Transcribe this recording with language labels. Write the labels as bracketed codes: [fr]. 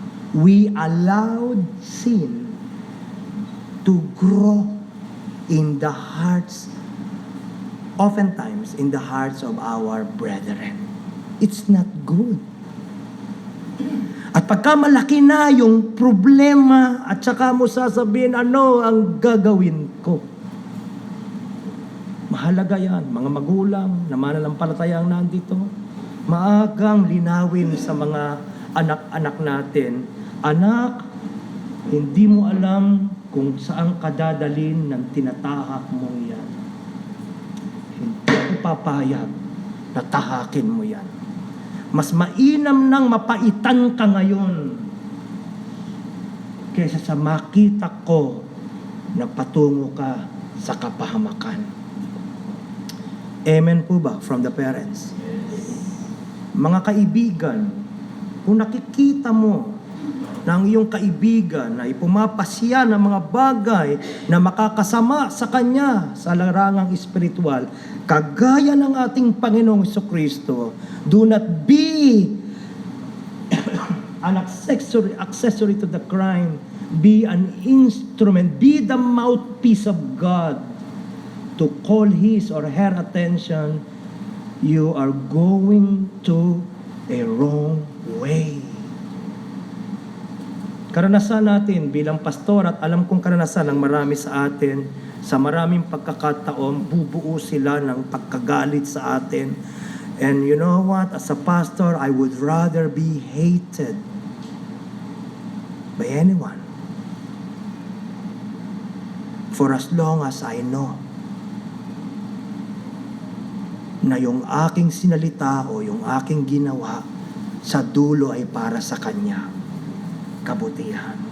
[en] We allowed sin to grow in the hearts, oftentimes in the hearts of our brethren. It's not good. [tl] At pagka malaki na yung problema at saka mo sasabihin, ano ang gagawin ko? Mahalaga yan, mga magulang na mananampalatayang nandito, maagang linawin sa mga anak-anak natin, anak, hindi mo alam kung saan ka dadalhin ng tinatahak mong yan. Hindi ako papayag na tahakin mo yan. Mas mainam nang mapaitan ka ngayon kaysa sa makita ko na patungo ka sa kapahamakan. [en] Amen [tl] po ba [en] from the parents? [tl] Mga kaibigan, kung nakikita mo na ang iyong kaibigan ay pumapasya ng mga bagay na makakasama sa kanya sa larangang espiritual, kagaya ng ating Panginoong Jesucristo, [en] do not be an accessory to the crime. Be an instrument. Be the mouthpiece of God to call his or her attention. You are going to a wrong way. [tl] Karanasan natin bilang pastor, at alam kong karanasan ng marami sa atin, sa maraming pagkakataon, bubuo sila ng pagkagalit sa atin. [en] And you know what? As a pastor, I would rather be hated by anyone for as long as I know [tl] na yung aking sinalita o yung aking ginawa sa dulo ay para sa Kanya. Kabutihan.